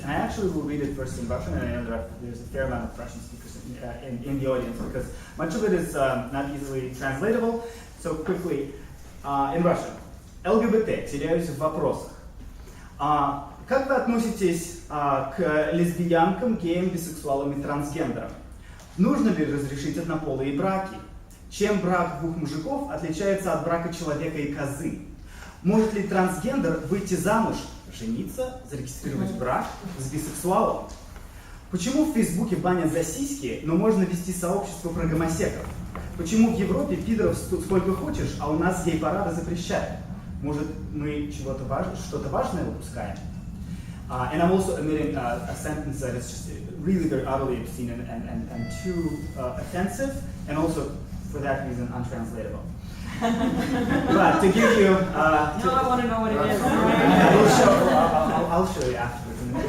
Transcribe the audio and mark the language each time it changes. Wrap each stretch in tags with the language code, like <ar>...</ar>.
<en>And I actually will read it first in Russian, and I know there's a fair amount of Russian speakers in the audience because much of it is not easily translatable. So quickly, in Russian.</en> <ru>ЛГБТ, теряюсь в вопросах. Как вы относитесь к лесбиянкам, геям, бисексуалам и трансгендерам? Нужно ли разрешить однополые браки? Чем брак двух мужиков отличается от брака человека и козы? Может ли трансгендер выйти замуж, жениться, зарегистрировать брак с бисексуалом? Почему в Фейсбуке банят за сиськи, но можно вести сообщество про гомосеков? Почему в Европе пидоров сколько хочешь, а у нас гей-парады запрещают? Может, мы что-то важное выпускаем?</ru> <en>And I'm also omitting a sentence that is just really very utterly obscene and too offensive, and also, for that reason, untranslatable. But to give you... now I want to know what it is. I'll show you afterwards.</en>